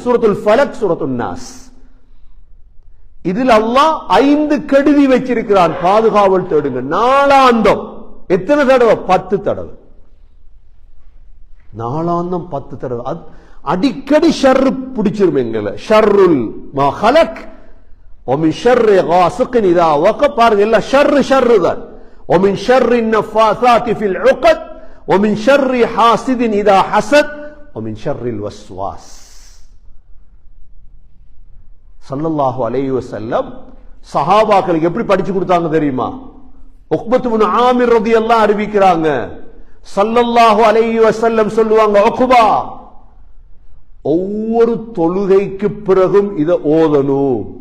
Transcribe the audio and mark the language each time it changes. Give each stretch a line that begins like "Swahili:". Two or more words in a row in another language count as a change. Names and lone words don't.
Tamil: சூரத்துல் ஃபலக், சூரத்துன் நாஸ். இதில் அல்லாஹ் 5 கெடுதி வச்சிருக்கிறான். பாதுகாவல் தேடுங்க. நாளாந்தம் எத்தனை தடவை? 10 தடவை. நாளாந்தம் 10 தடவை. அடிக்கடி ஷர் பிடிச்சிரும் எங்களை.
Arabic: شر ما خلق ومن شر غاسق اذا وقب.
Tamil: பாருங்க, எல்லாம் ஷர் தான்.
Arabic: ومن شر النفاثات في العقد ومن شر حاسد اذا حسد ومن شر الوسواس. صلى الله عليه وسلم
Tamil: சஹாபாக்களுக்கு எப்படி படிச்சு கொடுத்தாங்க தெரியுமா? உக்பத் இப்னு ஆமிர்
Arabic: رضي الله
Tamil: அறிவிக்கிறாங்க,
Arabic: صلى الله عليه وسلم
Tamil: சொல்லுவாங்க, உக்பா ஒவ்வொரு தொழுகைக்கு பிறகும் இத ஓதணும்.